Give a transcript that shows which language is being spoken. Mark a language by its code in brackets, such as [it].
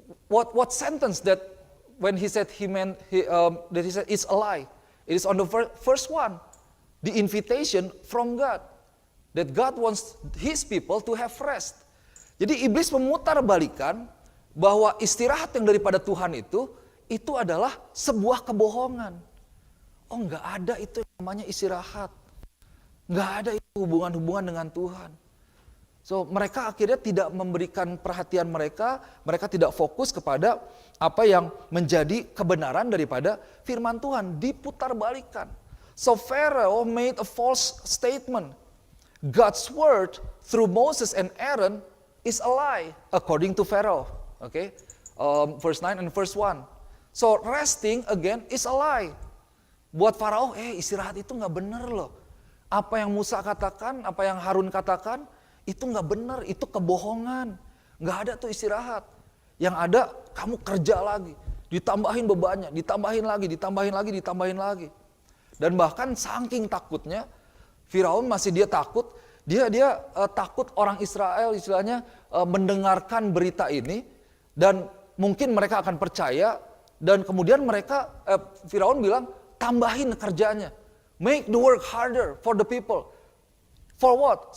[en] What sentence that when he said that he said it's a lie? It is on the first one, the invitation from God, that God wants His people to have rest. [id] Jadi iblis memutarbalikan bahwa istirahat yang daripada Tuhan itu adalah sebuah kebohongan. Oh nggak ada itu yang namanya istirahat. Nggak ada itu hubungan-hubungan dengan Tuhan. So mereka akhirnya tidak memberikan perhatian mereka tidak fokus kepada apa yang menjadi kebenaran daripada firman Tuhan. Diputarbalikan. [en] So Pharaoh made a false statement. God's word through Moses and Aaron is a lie according to Pharaoh. Okay, verse 9 and verse 1. So resting again is a lie. [id] Buat Farao, istirahat itu nggak benar loh. Apa yang Musa katakan, apa yang Harun katakan, itu nggak benar, itu kebohongan. Nggak ada tuh istirahat. Yang ada kamu kerja lagi, ditambahin bebannya, ditambahin lagi. Dan bahkan saking takutnya, Firaun masih dia takut, dia takut orang Israel istilahnya mendengarkan berita ini, dan mungkin mereka akan percaya, dan kemudian Firaun bilang, tambahin kerjanya, [en] make the work harder for the people. For what?